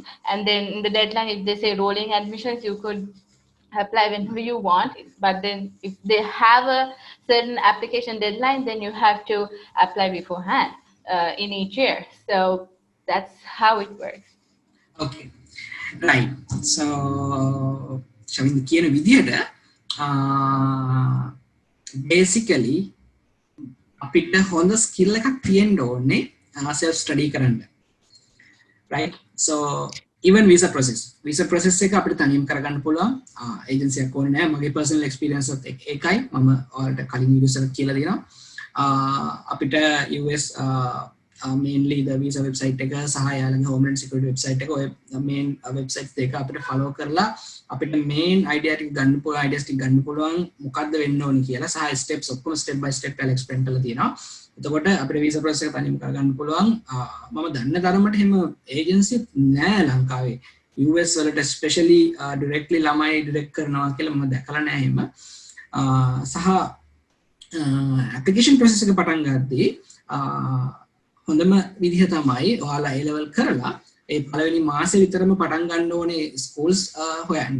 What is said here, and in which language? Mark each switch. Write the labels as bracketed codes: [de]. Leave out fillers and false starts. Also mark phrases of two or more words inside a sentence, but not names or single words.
[en] And then in the deadline, if they say rolling admissions, you could apply whenever you want. But then if they have a certain application deadline, then you have to apply beforehand in each year. So that's how it works. Okay. Right. So, [si] Shavi කියන විදිහට basically අපිට හොඳ skill එකක් තියෙන්න ඕනේ [en] self study [si] කරන්න. [en] Right? So, even visa process [si] එක අපිට තනියම කරගන්න පුළුවන්. agency එකක් ඕනේ නැහැ. මගේ [en] personal experience [si] එකත් ඒකයි. මම ඔයාලට කලින් videos එකක් කියලා දෙනවා. අපිට [en] US mainly the visa website [si] එක සහ යාළගේ [en] homeland security website [si] එක ඔය [en] main websites [si] දෙක අපිට follow කරලා අපිට [en] main idea [si] ටික ගන්න පුළුවන් ideas ටික ගන්න පුළුවන් මොකක්ද වෙන්න ඕනේ කියලා සහ steps ඔක්කොම [en] step by step [si] යාළ explain කරලා තියෙනවා. එතකොට අපිට [en] visa process [si] එක තනියම කරගන්න පුළුවන්. මම දන්න තරමට එහෙම agency නෑ ලංකාවේ. US වලට [en] especially directly [si] ළමයි direct කරනවා කියලා මම දැකලා නෑ එහෙම. සහ [en] application process [si] එක පටන් ගද්දී හොඳම විදිහ තමයි ඔයාලා A level කරලා ඒ පළවෙනි මාසේ විතරම පටන් ගන්න ඕනේ schools හොයන්න.